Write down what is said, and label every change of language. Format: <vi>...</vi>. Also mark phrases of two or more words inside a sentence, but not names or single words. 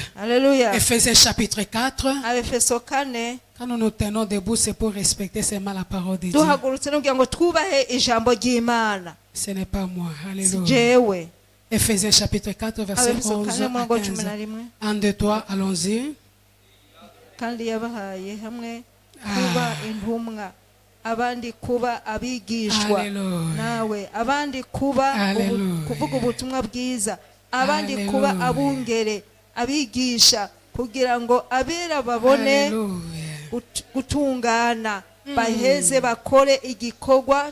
<fr>Ephésiens chapitre 4. Quand nous nous tenons debout, c'est pour respecter seulement la parole de Dieu. Ce n'est pas moi. Alléluia. Ephésiens chapitre 4, verset 11 à 15. 1, 2, 3, allons-y.</fr> <rn>abandi kuba abigishwa nawe abandi kuba kuvuga ubutumwa bwiza abandi kuba abungere abigisha kugira ngo abera babone gutungana baheze bakore igikorwa</rn>